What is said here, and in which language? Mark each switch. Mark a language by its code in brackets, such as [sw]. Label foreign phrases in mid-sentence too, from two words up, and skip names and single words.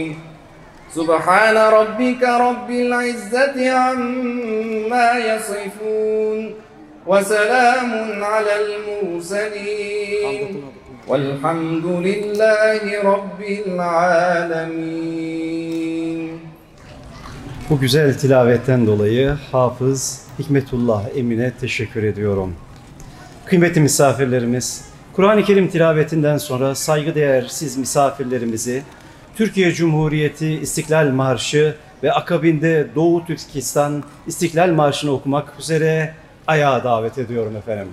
[ar] سبحان ربك رب العزة عما يصفون وسلام على المرسلين والحمد لله رب العالمين. [tr] Bu güzel tilavetten dolayı Hafız Hikmetullah Emin'e teşekkür ediyorum. Kıymetli misafirlerimiz, Kur'an-ı Kerim tilavetinden sonra saygıdeğer siz misafirlerimizi Türkiye Cumhuriyeti İstiklal Marşı ve akabinde Doğu Türkistan İstiklal Marşı'nı okumak üzere ayağa davet ediyorum efendim.